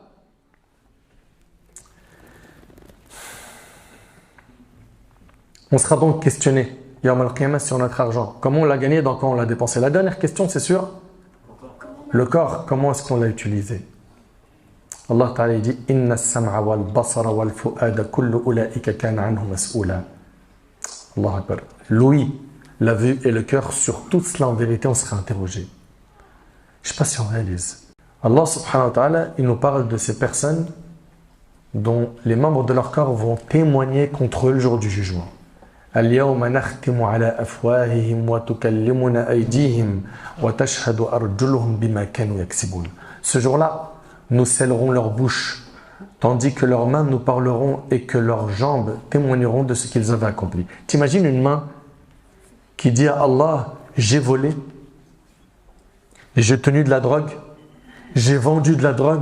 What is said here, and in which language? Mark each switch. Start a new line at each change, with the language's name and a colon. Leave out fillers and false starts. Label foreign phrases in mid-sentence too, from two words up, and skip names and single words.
French: On sera donc questionné,
Arabic: يوم القيامة,
French: sur notre argent. Comment on l'a gagné, dans quoi on l'a dépensé. La dernière question, c'est sur le corps. Comment est-ce qu'on l'a utilisé?
Arabic: الله تعالى
French: dit «
Arabic: إن السمع والبصر والفؤاد كل أولئك كان عنه مسؤولا » الله أكبر.
French: L'ouïe, la vue et le cœur, sur tout cela en vérité, on sera interrogé. Je ne sais pas si on réalise.
Arabic: الله سبحانه وتعالى,
French: il nous parle de ces personnes dont les membres de leur corps vont témoigner contre eux le jour du jugement.
Arabic: اليوم نختم على أفواههم وتكلمنا أيديهم وتشهد أرجلهم بما كانوا يكسبون.
French: Ce jour-là, nous scellerons leur bouche, tandis que leurs mains nous parleront et que leurs jambes témoigneront de ce qu'ils avaient accompli. T'imagines une main qui dit à Allah, j'ai volé, j'ai tenu de la drogue, j'ai vendu de la drogue.